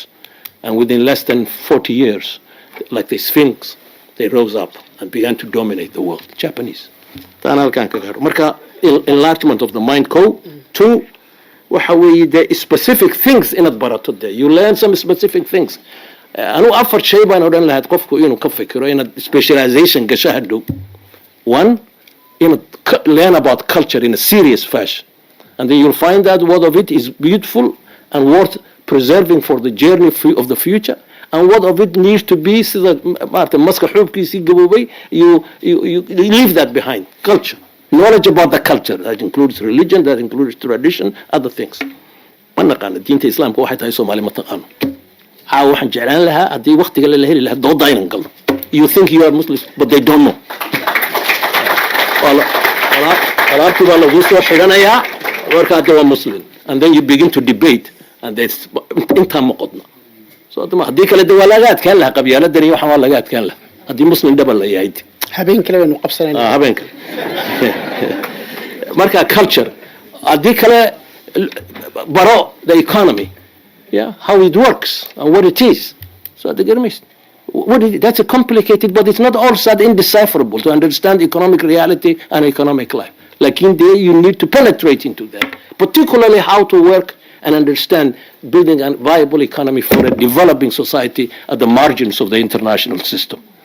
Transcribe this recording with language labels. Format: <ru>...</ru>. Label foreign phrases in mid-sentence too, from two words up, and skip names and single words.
<en>And within less than 40 years, like the Sphinx, they rose up and began to dominate the world. Japanese. Marka, enlargement of the mind. Two, the specific things in it barato there. You learn some specific things.</en> <so>Anu afar shay baan odhan lahayd qofku inuu ka fikiro inaad specialization gasho hadhow.</so> <en>One, learn about culture in a serious fashion. And then you'll find that what of it is beautiful and worth preserving for the journey of the future, and what of it needs to be so that you leave that behind. Culture, knowledge about the culture, that includes religion, that includes tradition, other things.</en> <so>diinta islaamka waxay tahay Soomaali ma taqaano. Waxaan jeclaan lahaa haddii waqtiga la heli lahaa dooda aynan galno.</so> <en>You think you are Muslim, but they don't know.</en> <so>Alaabtii baa lagu soo xidhanayaa warka hadda waa Muslim,</so> <en>and then you begin to debate, and that's</en> <so>intaa ma qodna. So haddii kale de waa laga adkaan lahaa qabyaaladdan iyo waxaan waa laga adkaan lahaa haddii Muslim dhaba la yahay. habeen kale waynu qabsanaynaa. Habeen kale. Marka culture haddii kale baro</so> <en>the economy, yeah, how it works and what it is. So that's a complicated, but it's not all that indecipherable to understand economic reality and economic life. Like in there, you need to penetrate into that, particularly how to work and understand building a viable economy for a developing society at the margins of the international system.</en>